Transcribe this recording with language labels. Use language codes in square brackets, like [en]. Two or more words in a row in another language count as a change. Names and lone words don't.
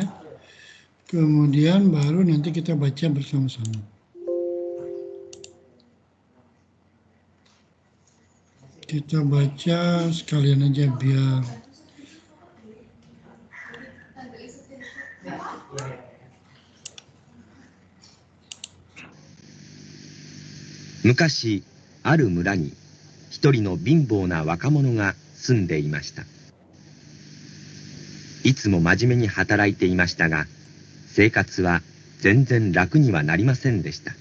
[id] Kemudian baru nanti kita baca bersama-sama. Kita baca sekalian aja biar [ja] 昔、ある村に一人の貧乏な若者が住んでいました。いつも真面目に働いていましたが、生活は全然楽にはなりませんでした。